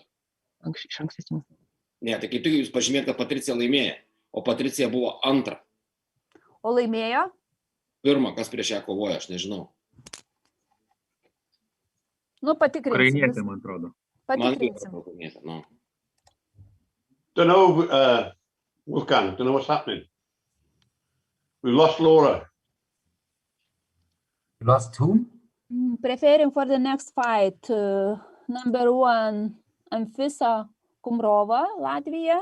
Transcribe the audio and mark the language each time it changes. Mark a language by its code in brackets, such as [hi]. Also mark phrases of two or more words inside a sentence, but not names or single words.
[lt] Iš ankstesnių. Ne, tai kaip tik jūs pažymėt, kad Patricija laimėjo, o Patricija buvo antra. O laimėjo? Pirma, kas prieš ją kovoja, aš nežinau. Nu, patikrinsim. Ukrainietė, man atrodo. Patikrinsim. [en] Don't know, Wolfgang, don't know what's happening. We lost Laura. You lost whom? Preparing for the next fight. Number 1, Anfisa Kumrova, Latvia.